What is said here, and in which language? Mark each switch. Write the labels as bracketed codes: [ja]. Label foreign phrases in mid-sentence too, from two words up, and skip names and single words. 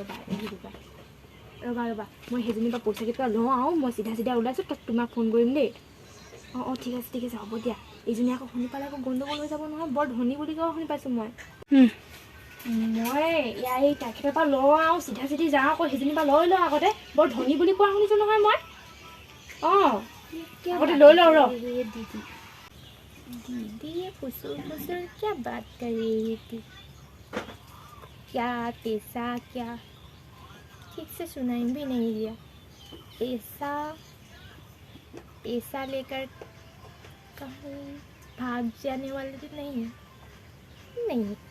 [as] ৰ'বা মই সেইজনীৰ পৰা পইচা কেইটকা লওঁ আৰু মই চিধা ওলাইছোঁ তোমাক ফোন কৰিম দেই অঁ ঠিক আছে হ'ব দিয়া এইজনী আকৌ শুনি পালে আকৌ গণ্ডগোল হৈ যাব নহয় বৰ ধনী বুলি কোৱা শুনি পাইছোঁ মই ইয়াৰ এই তেখেতৰ পৰা লওঁ আৰু চিধা যাওঁ আকৌ সেইজনীৰ পৰা লৈ লওঁ আগতে বৰ ধনী বুলি কোৱা শুনিছোঁ নহয় মই অঁ আগতে লৈ লওঁ [hi] दीदी फुसुर क्या बात कर रही थी क्या पैसा क्या ठीक से सुनाई भी नहीं दिया पैसा लेकर कहीं भाग जाने वाले तो नहीं है नहीं